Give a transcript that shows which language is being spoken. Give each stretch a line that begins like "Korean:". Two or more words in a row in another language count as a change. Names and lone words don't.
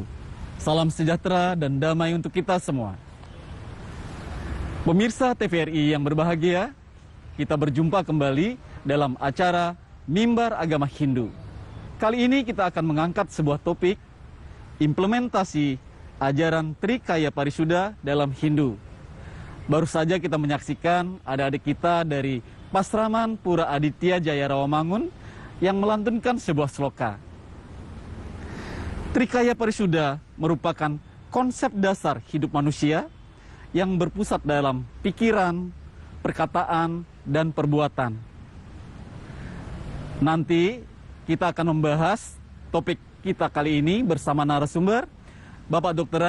Indonesian: Salam sejahtera dan damai untuk kita semua. Pemirsa TVRI yang berbahagia, kita berjumpa kembali dalam acara Mimbar Agama Hindu. Kali ini kita akan mengangkat sebuah topik, implementasi ajaran Trikaya Parisuda dalam Hindu. Baru saja kita menyaksikan adik-adik kita dari Pasraman Pura Aditya Jaya Rawamangun yang melantunkan sebuah sloka. Trikaya Parisuda merupakan konsep dasar hidup manusia yang berpusat dalam pikiran, perkataan, dan perbuatan. Nanti kita akan membahas topik kita kali ini bersama narasumber Bapak Dr.